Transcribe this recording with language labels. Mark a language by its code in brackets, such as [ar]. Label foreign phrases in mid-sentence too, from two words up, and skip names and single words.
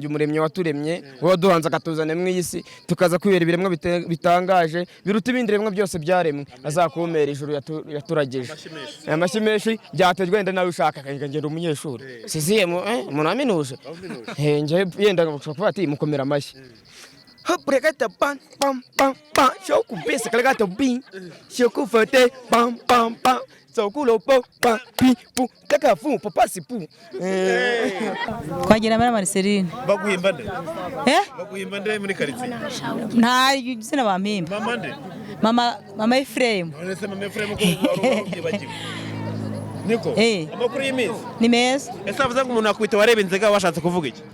[rw] umuremyi waturemye wowe duhanze akatuzana mu isi tukaza kwibera ibiremwa bitangaje biruta ibindi biremwa byose byaremwe azakumera ijuru yaturageje amashyi menshi byatejwe wenda nawe ushaka ngenda umunyeshuri siziye umuntu aminuje nje yenda kuvuga ati mukomera amashyi Pregata pam pam pam pam, shoku pesa kalagata bin, shoku fete pam pam pam, sokulo pam pam pi pu, taka fu papa si pu. Kwa Nyamara Marceline. Baguhimba nde? Baguhimba nde muri quartier? Nta sina bampimba. Mama nde? Mama Ephraim. None Mama Ephraim ko bagiye. Niko? Amakuru y'imizi. Ni meza. Ese avuze ngo umuntu akwita warebe inzega washatse kuvuga iki?